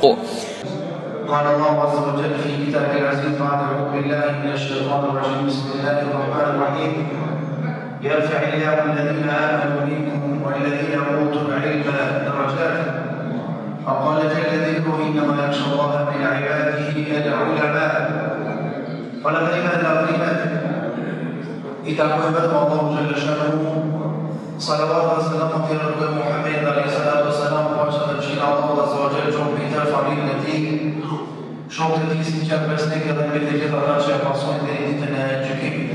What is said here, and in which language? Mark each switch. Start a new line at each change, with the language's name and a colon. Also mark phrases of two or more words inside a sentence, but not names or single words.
Arabic: قال الله عز وجل في كتابه العزيز بعد أعوذ بالله من الشيطان الرجيم بسم الله الرحمن الرحيم يرفع الله الذين آمنوا منكم والذين أوتوا العلم درجات وقال جل ذكره إنما يخشى الله من عباده العلماء.
Albanian: Falem dhe adhurimet I takojnë vetëm Allahu
Arabic: جل شأنه.
Albanian: Salavat dhe selamat I rrugë Muhammed
Arabic: عليه الصلاة والسلام,
Albanian: paqja dhe mëshira Allahu
Arabic: عز وجل
Albanian: qoftë mbi të, familjen e tij, shokët e tij sinqert besnikë dhe mbi të gjithë ata që e pasojnë deri ditën e gjykimit.